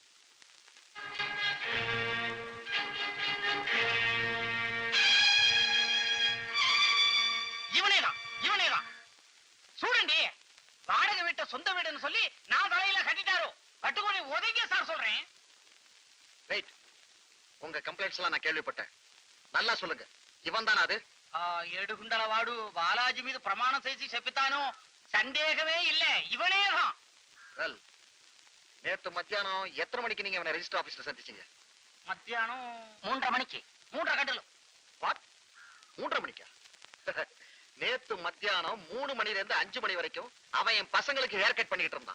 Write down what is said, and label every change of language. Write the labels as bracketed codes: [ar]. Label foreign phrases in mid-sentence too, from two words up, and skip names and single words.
[ta] இவனேதான் சூடண்டி. வாடகை வீட்டை சொந்த வீடுன்னு சொல்லி நான் தலையில கட்டிட்டாரோ. கட்டுக்கோணி உதவிய சார் சொல்றேன். ரைட். உங்க கம்ப்ளைண்ட்ஸ் எல்லாம் நான் கேள்விப்பட்டேன். நல்லா சொல்லுங்க, இவன் தானா அது? [te] ఏడుగుండల వాడు బాలాజీ మీద ప్రమాణం చేసి చెప్పితాను. [ta] సందేహమే இல்ல, இவனேதான். வெல், நேத்து மத்தியானம் எத்தனை மணிக்கு நீங்க இவனை [en] register officela [ta] சந்திச்சீங்க? மத்தியானம் 3:30 மணிக்கு. 3:30 கண்டலும். வாட்? 3:30 மணிக்கா? நேத்து மத்தியானம் 3 மணில இருந்து 5 மணி வரைக்கும் அவன் என் பசங்களுக்கு [en] hair cut [ta] பண்ணிட்டு இருந்தான்.